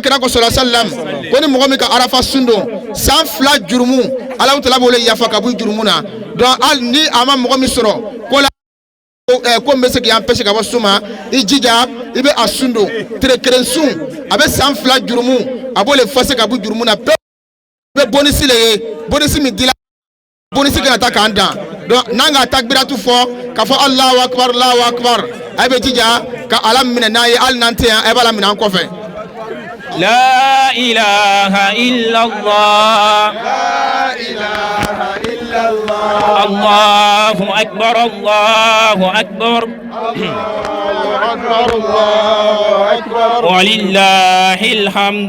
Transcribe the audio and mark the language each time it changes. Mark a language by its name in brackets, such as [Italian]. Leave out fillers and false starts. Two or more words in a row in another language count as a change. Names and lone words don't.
[Bambara] kira ko sɔrɔ salam ko ni mɔgɔ min ka arafa sun don san 2 jurumu ala tala b'o le yafa ka bɔ jurumu na donc hali ni a ma mɔgɔ min sɔrɔ ko la ko n bɛ se k'an pɛsi ka bɔ sun ma i jija i bɛ a sun don tile kelen sun a bɛ san 2 jurumu a b'o le fase ka bɔ jurumu na pewu i bɛ bonisi le ye bonisi min dila bonisi kana taa k'an dan donc n'an ka takbiratu fɔ ka fɔ [Arabic] الله أكبر [Bambara] a bɛ jija ka ala minɛ n'a ye hali n'an tɛ yan a b'a la minɛ an kɔfɛ. [Arabic] لا إله إلا الله لا إله إلا الله الله أكبر الله أكبر أكبر الله أكبر ولله الحمد